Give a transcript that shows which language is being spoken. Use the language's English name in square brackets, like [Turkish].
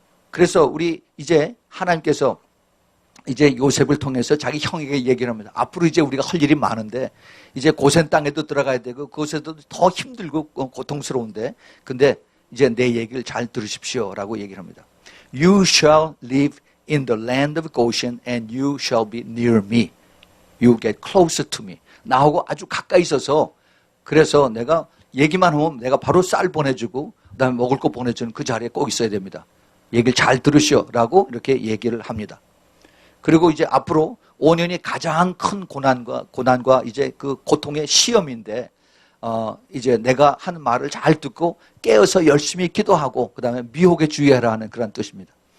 [Korean] 그래서 우리 이제 하나님께서 이제 요셉을 통해서 자기 형에게 얘기를 합니다. 앞으로 이제 우리가 할 일이 많은데 이제 고센 땅에도 들어가야 되고 그곳에도 더 힘들고 고통스러운데 근데 이제 내 얘기를 잘 들으십시오라고 얘기를 합니다. [English] You shall live in the land of Goshen and you shall be near me. You get closer to me. [Korean] 나하고 아주 가까이 있어서 그래서 내가 얘기만 하면 내가 바로 쌀 보내주고 그다음에 먹을 거 보내주는 그 자리에 꼭 있어야 됩니다. 얘기를 잘 들으시오라고 이렇게 얘기를 합니다. 그리고 이제 앞으로 5년이 가장 큰 고난과 이제 그 고통의 시험인데 이제 내가 하는 말을 잘 듣고 깨어서 열심히 기도하고 그 다음에 미혹에 주의하라 하는 그런 뜻입니다.